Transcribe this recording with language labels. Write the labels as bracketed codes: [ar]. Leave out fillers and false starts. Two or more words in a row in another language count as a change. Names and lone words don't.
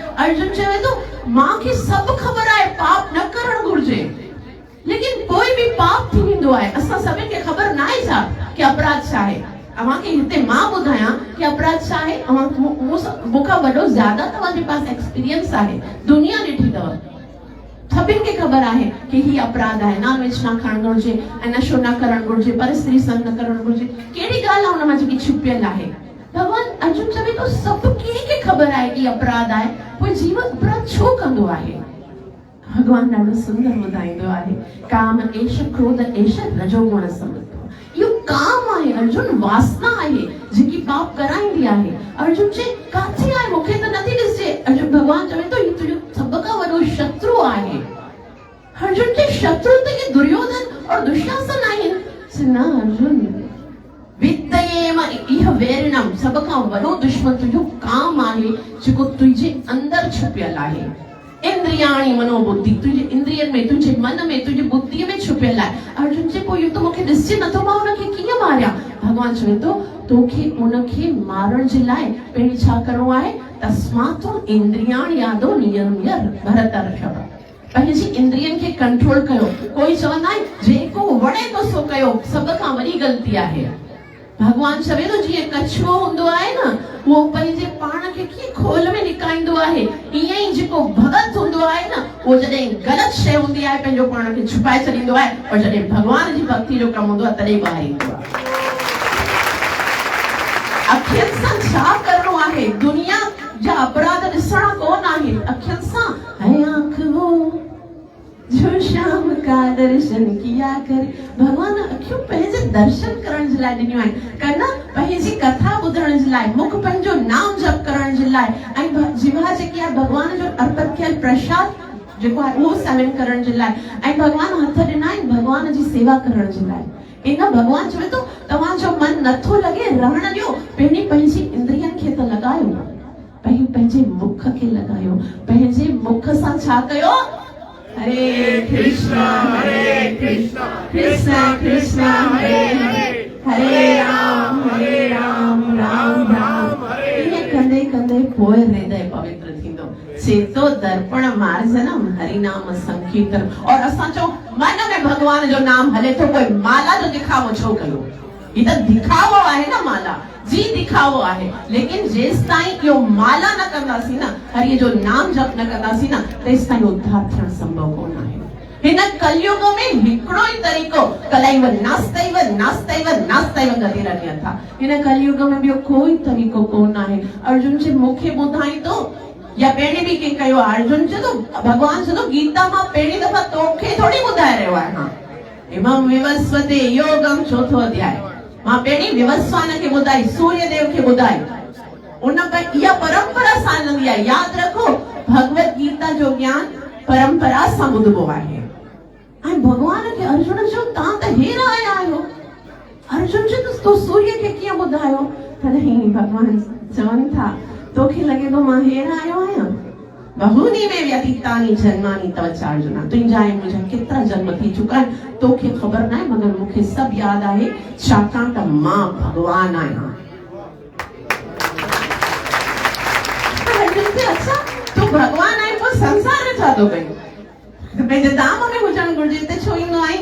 [sd] अर्जुन चवे थो मूंखे सभु ख़बर आहे पाप न करणु घुर्जे, लेकिन कोई बि पाप थी वेंदो आहे। असां सभिनि खे ख़बर न आहे छा कि अपराध छा आहे। अव्हांखे हिते मां ॿुधायां कि अपराध छा आहे। मूंखां वॾो ज़्यादा तव्हांजे पास एक्सपीरियंस आहे, दुनिया ॾिठी अथव। सभिनि खे ख़बर आहे कि ही अपराध आहे, [en] non veg [sd] न खाइणु घुर्जे ऐं नशो न करणु घुर्जे, परस्त्री संग न करणु घुर्जे। कहिड़ी ॻाल्हि आहे हुन मां जेकी छुपियल आहे। भगवान अर्जुन चवे थो सभु कंहिंखे ख़बर आहे कि अपराध आहे, पोइ जीव अपराध छो कंदो आहे। भगवान ॾाढो सुंदर ॿुधाईंदो आहे, [sa] काम एष क्रोध एष रजोगुण समृद्धो। [sd] इहो काम आहे अर्जुन, वासना आहे जेकी पाप कराईंदी आहे। अर्जुन चए काथे आहे, मूंखे त नथी ॾिसे। अर्जुन भगवान चवे थो ही तुंहिंजो सभ खां वॾो शत्रु आहे। अर्जुन के शत्रु त ये दुर्योधन और दुशासन आहिनि। [sa] न अर्जुन, विद्येम इह वैरिणम, [sd] सभ खां वॾो दुश्मन तुंहिंजो काम आहे जेको तुंहिंजे अंदरि छुपियल आहे। [sa] इंद्रियाणी मनोबुद्धि, [sd] तुझे इंद्रियन में, तुझे मन में, तुझे बुद्धि में छुपियल आहे। अर्जुन जे पोइ तो मूंखे ॾिसे नथो, मां उनखे कीअं मारियां। भगवान चवे थो तोखे उनखे मारण जे लाइ पहिरीं छा करणो आहे, [sa] तस्मात् इंद्रियाणि यादो नियम्य भरतर्षभ। [sd] पंहिंजी इंद्रियनि खे कंट्रोल कयो। कोई चवंदा आहिनि जेको वणे थो सो कयो, सभ खां वॾी ग़लती आहे। भगवान चवे थो जीअं कछुओ हूंदो आहे न, उहो पंहिंजे पाण खे कीअं खोल में निकाईंदो आहे, ईअं ई जेको भगत हूंदो आहे न, उहो जॾहिं ग़लति शइ हूंदी आहे पंहिंजो पाण खे छुपाए छॾींदो आहे, और जॾहिं भगवान जी भक्ति जो कमु हूंदो आहे तॾहिं ॿाहिरि ईंदो आहे। अखियुनि सां छा करणो आहे? दुनिया जा अपराध ॾिसणा कोन आहिनि, अखियुनि सां [hi] है आंख वो जो शाम का दर्शन किया करे। [sd] भगवान अखियूं पंहिंजे दर्शन करण जे लाइ ॾिनियूं आहिनि, कन पंहिंजी कथा ॿुधण जे लाइ, मुख पंहिंजो नाम जप करण जे लाइ, ऐं जिभा जेकी आहे भगवान जो अर्पित थियल प्रसाद जेको आहे उहो सेवन करण जे लाइ, ऐं भगवान हथ ॾिना आहिनि भगवान जी सेवा करण जे लाइ। इन भगवान चवे थो तव्हांजो मन नथो लॻे, रहण ॾियो, पंहिंजी इंद्रियनि खे त लॻायो, पंहिंजे मुख खे लॻायो। पंहिंजे मुख सां छा कयो? [sa] हरे कृष्णा कृष्णा कृष्णा हरे हरे, हरे राम राम राम हरे। [sd] ईअं कंदे कंदे पोइ हृदय पवित्र थींदो। [sa] चेतो दर्पण मार्जनम हरि नाम संकीर्तन। [sd] और असां चओ मन में भगवान जो नाम हले तो, कोई माला जो दिखावो छो कयो? ये तो दिखावो आहे न, माला जी दिखावो आहे। लेकिन जेस ताईं इहो माला न कंदासीं न, हरि जो नाम जप न कंदासीं न, तेस ताईं उद्धार थियण संभव कोन आहे। हिन कलयुग में हिकिड़ो ई तरीक़ो, [sa] कलैव नास्तैव नास्तैव नास्तैव गतिरन्यथा। [sd] हिन कलयुग में ॿियो कोई तरीक़ो कोन आहे। अर्जुन जी मूंखे ॿुधाई तो या पहिरीं बि कंहिं कयो आहे। अर्जुन चए थो भगवान चए थो गीता मां पहिरीं दफ़ा तोखे थोड़ी ॿुधाए रहियो आहे। हा [sa] इमं विवस्वते योगम [sd] चौथो अध्याय मां पहिरीं विवस्वान खे ॿुधाई, सूर्य देव खे ॿुधाई। उन पर इहा परंपरा सां हलंदी आहे। यादि रखो भगवत गीता जो ज्ञान परंपरा सां ॿुधबो आहे। ऐं भगवान खे अर्जुन चयो तव्हां त हेरा आया आहियो। अर्जुन चयो तो सूर्य खे कीअं ॿुधायो? तॾहिं भगवान चवनि था तोखे लॻे थो मां हेरा आयो आहियां? [sa] बहूनि में व्यतीतानि जन्मानि तव चार्जुना, [sd] तुंहिंजा ऐं मुंहिंजा केतिरा जन्म थी चुका आहिनि, तोखे ख़बर न आहे, मगर मूंखे सभु यादि आहे, छाकाणि त मां भगवान आहियां। अच्छा तूं भगवान आहीं, पोइ संसार में छा थो कई? पंहिंजे धाम में हुजणु घुरिजे, हिते छो ईंदो आहीं?